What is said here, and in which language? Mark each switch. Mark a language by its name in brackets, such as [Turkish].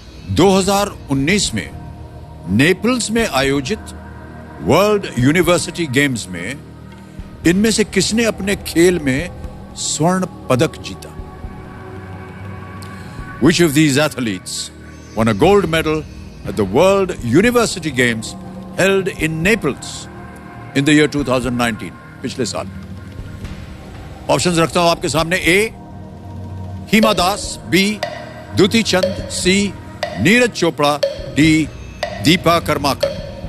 [Hindi] 2019 में नेपल्स में आयोजित वर्ल्ड यूनिवर्सिटी गेम्स में इनमें से किसने अपने खेल में स्वर्ण पदक जीता? [English] Which of these athletes won a gold medal at the World University Games held in Naples in the year 2019? [Hindi] पिछले साल। ऑप्शंस रखता हूं आपके सामने। ए हिमा दास, बी द्युति चंद, सी नीरज चोपड़ा, डी दीपा कर्माकर।